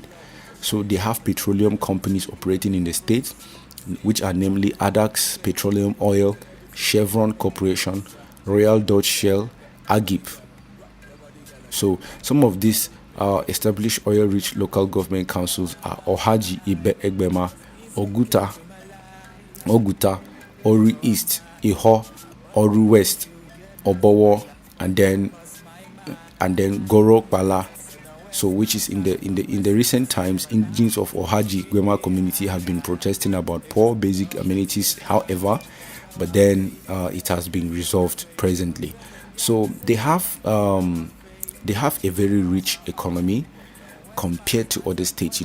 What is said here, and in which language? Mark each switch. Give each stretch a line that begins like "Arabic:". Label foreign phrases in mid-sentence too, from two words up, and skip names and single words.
English: So they have petroleum companies operating in the state, which are namely Adax Petroleum Oil, Chevron Corporation, Royal Dutch Shell, Agip. So some of these established oil-rich local government councils are Ohaji Egbema, Oguta, Oru East, Iho, Oru West, Obowo, and then Goro Pala. So which is in the recent times, indigenes of Ohaji Gwema community have been protesting about poor basic amenities, however, but then it has been resolved presently. So they have a very rich economy compared to other states.